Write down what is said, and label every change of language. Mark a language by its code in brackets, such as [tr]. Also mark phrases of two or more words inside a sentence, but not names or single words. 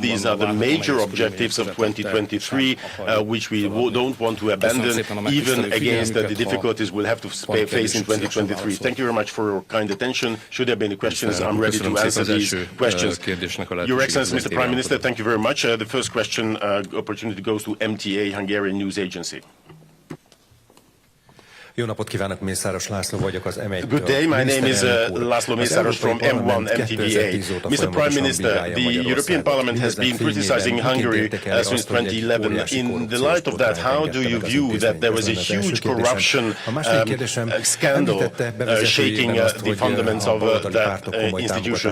[en] These are the major objectives of 2023, which we don't want to abandon, even against the difficulties we'll have to face in 2023. Thank you very much for your kind attention. Should there be any questions, I'm ready to answer these questions. Your Excellency, Mr. Prime Minister, thank you very much. The first question opportunity goes to MTA, Hungarian News Agency. [hu] Jó napot kívánok, Mészáros László vagyok az M1-től. [en] Good day, my name is László Mészáros from M1 MTVA. Mr. Prime Minister, the European Parliament has been criticizing Hungary since 2011. In the light of that, how do you view that there was a huge corruption scandal shaking the fundamentals of that institution?